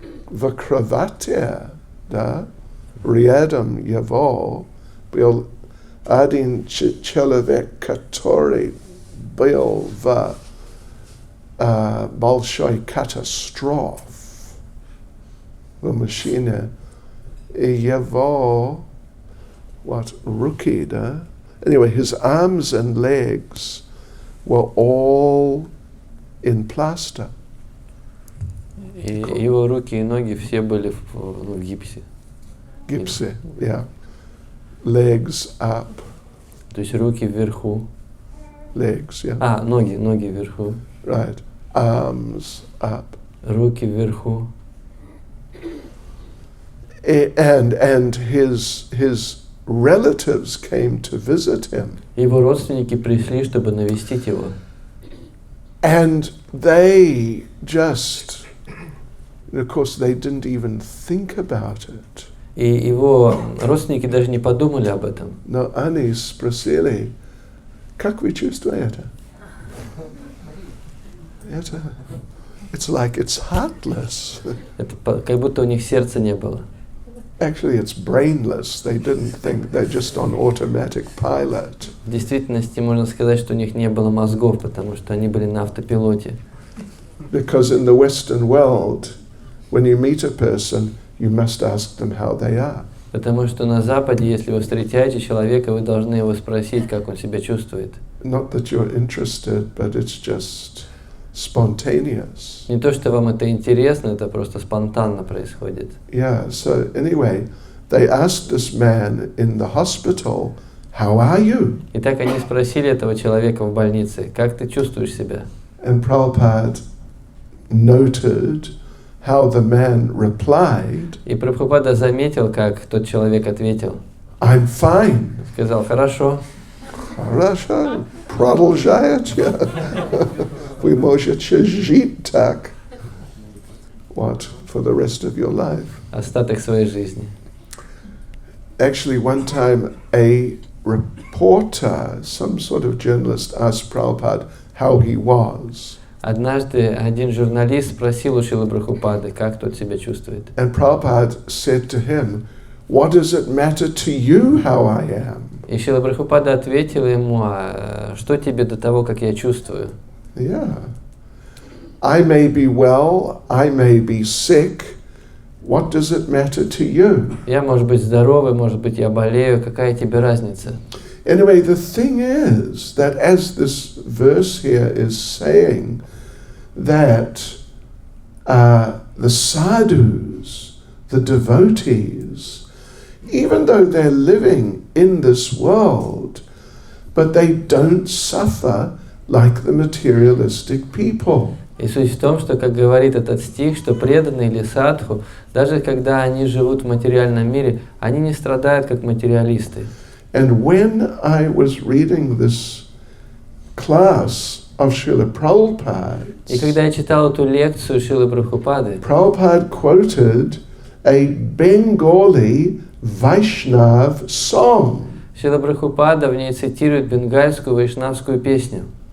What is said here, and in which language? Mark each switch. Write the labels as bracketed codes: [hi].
[ru] в кровати, да, рядом его был один человек, который был в большой катастрофе в машине, и его руки, да? [en] Anyway, his arms and legs were all in plaster. [ru] И его руки и ноги все были в гипсе. [en] Гипсе, yeah. Legs up. [ru] То есть руки вверху. [en] Legs, yeah. [ru] Ноги вверху. [en] Right. Arms up. [ru] Руки вверху. [en] And his relatives came to visit him. [ru] Его родственники пришли, чтобы навестить его. [en] And they just, of course, they didn't even think about it. [ru] И его родственники даже не подумали об этом. Но они спросили, как вы чувствуете? [en] It's like it's heartless. [ru] Это как будто у них сердца не было. [en] Actually, it's brainless. They didn't think, they're just on automatic pilot. [ru] В действительности можно сказать, что у них не было мозгов, потому что они были на автопилоте. [en] Because in the Western world, when you meet a person, you must ask them how they are. [ru] Потому что на Западе, если вы встречаете человека, вы должны его спросить, как он себя чувствует. [en] Not that you're interested, but it's just spontaneous. [ru] Не то, что вам это интересно, это просто спонтанно происходит. [en] Yeah, so anyway, they asked this man in the hospital, how are you? [ru] Итак, они спросили этого человека в больнице, как ты чувствуешь себя? [en] And Prabhupada noted how the man replied. [ru] И Прабхупада заметил, как тот человек ответил. [en] I'm fine. [ru] Сказал, хорошо. Хорошо. Продолжайте. Вы можете жить так. What? [en] For the rest of your life. [ru] Остаток своей жизни. [en] Actually, one time a reporter, some sort of journalist, asked Prabhupada how he was. [ru] Однажды один журналист спросил у Шрилы Прабхупады, как тот себя чувствует. [en] And Prabhupada said to him, what does it matter to you how I am? [ru] И Шрила Прабхупада ответил ему, что тебе до того, как я чувствую? [en] Yeah. I may be well, I may be sick. What does it matter to you? [ru] Я, может быть, здоровый, может быть, я болею. Какая тебе разница? [en] Anyway, the thing is that as this verse here is saying, that the sadhus, the devotees, even though they're living in this world, but they don't suffer like the materialistic people. [ru] И суть в том, что, как говорит этот стих, что преданные или садху, даже когда они живут в материальном мире, они не страдают как материалисты. [en] And when I was reading this class of Srila Prabhupada, [ru] И когда я читал эту лекцию Шрилы Прабхупады, [en] Prabhupada quoted a Bengali Vaishnava song. [ru] Шрила Прабхупада в ней цитирует бенгальскую вайшнавскую песню.